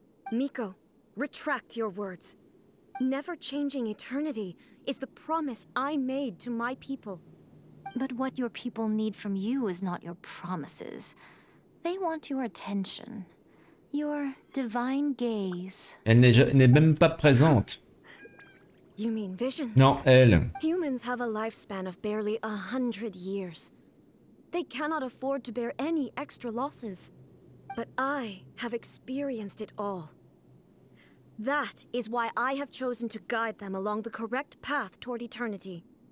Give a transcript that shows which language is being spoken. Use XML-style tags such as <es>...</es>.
<en>Miko, retract your words. Never changing eternity is the promise I made to my people. But what your people need from you is not your promises. They want your attention. Your divine gaze.</en> <fr>Elle n'est même pas présente.</fr> <en>You mean visions?</en> <fr>Non, elle.</fr> <en>Humans have a lifespan of barely 100 years. They cannot afford to bear any extra losses. But I have experienced it all. That is why I have chosen to guide them along the correct path toward eternity.</en>